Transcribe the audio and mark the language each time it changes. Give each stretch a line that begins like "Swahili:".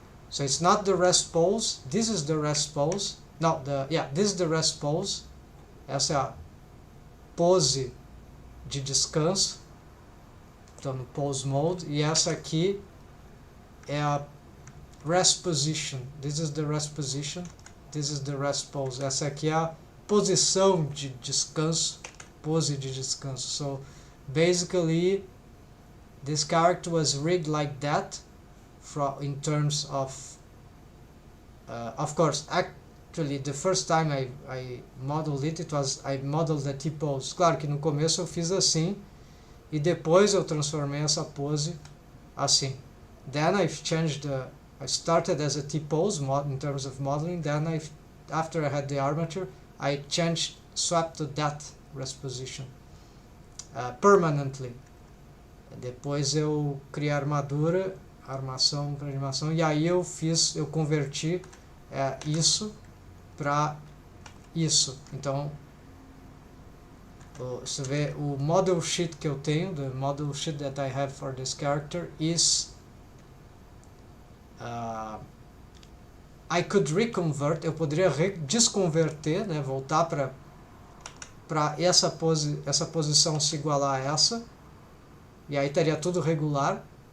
English: So it's not the rest pose. This is the rest pose. No, this is the rest pose.
Portuguese: Essa é a pose de descanso. Então no pose mode, e essa aqui é a rest position.
English: This is the rest position, this is the rest pose.
Portuguese: Essa aqui é a posição de descanso, pose de descanso.
English: So basically this character was rigged like that in terms of course, actually the first time I modeled it, I modeled the T-pose.
Portuguese: Claro que no começo eu fiz assim, e depois eu transformei essa pose assim.
English: Then I've changed I started as a T-pose in terms of modeling, then after I had the armature, I swapped to that rest position permanently.
Portuguese: Depois eu criei a armação para animação, e aí eu converti isso para isso. Então você vê o model sheet que eu tenho,
English: the model sheet that I have for this character is I could reconvert,
Portuguese: eu poderia desconverter, né, voltar para essa posição se igualar a essa, e aí estaria tudo regular.